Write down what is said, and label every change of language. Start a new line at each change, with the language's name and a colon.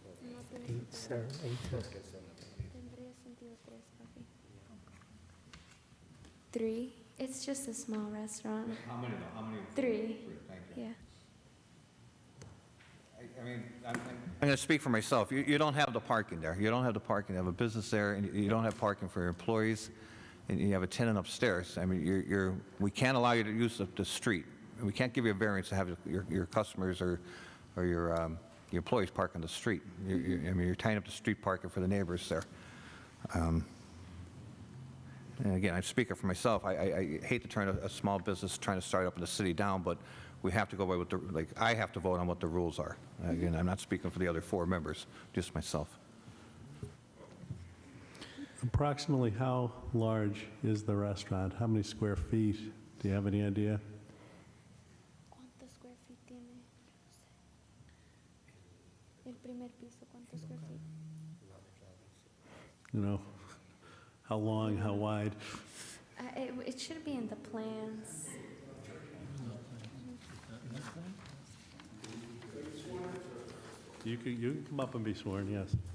Spanish: No tendría sentido 3, papi. 3.
English: It's just a small restaurant. How many? 3. Thank you. Yeah. I mean, I'm going to speak for myself. You don't have the parking there. You don't have the parking. You have a business there, and you don't have parking for your employees, and you have a tenant upstairs. I mean, we can't allow you to use the street. We can't give you a variance to have your customers or your employees park on the street. I mean, you're tying up the street parking for the neighbors there. And again, I'm speaking for myself. I hate to turn a small business trying to start up in the city down, but we have to go by what I have to vote on what the rules are. Again, I'm not speaking for the other 4 members, just myself. Approximately how large is the restaurant? How many square feet? Do you have any idea?
Spanish: ¿Cuántos
English: square feet
Spanish: tiene? El primer piso, ¿cuántos
English: square feet? You know, how long, how wide? It should be in the plans. You can come up and be sworn, yes.